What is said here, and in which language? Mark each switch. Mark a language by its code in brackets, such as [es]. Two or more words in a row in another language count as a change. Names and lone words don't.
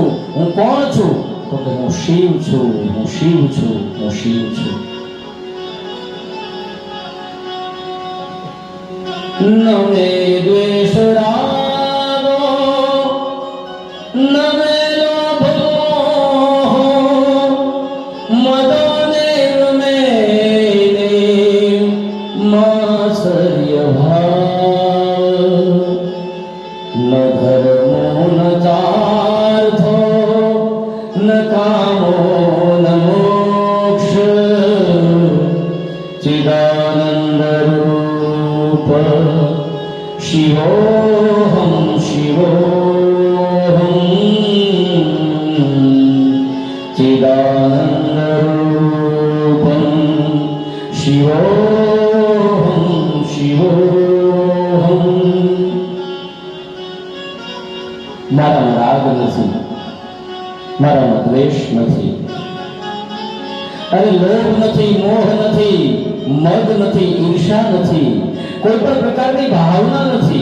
[gu] હું કોણ છું? તો કે હું શિવ છું, હું શિવ છું, હું શિવ છું. [sa] ન મે દ્વેષ રાગો ન મે લોભો મદો मात्सर्य भाव न धर्मो न चार्थो न कामो न मोक्ष चिदानंद रूप शिवोऽहं शिवोऽहं चिदानंद रूपं शिवोऽहं शिवोऽहं। [gu] મારામાં રાગ નથી, મારામાં દ્વેષ નથી, અરે લોભ નથી, મોહ નથી, મદ નથી, ઈર્ષા નથી, કોઈ પણ પ્રકારની ભાવના નથી.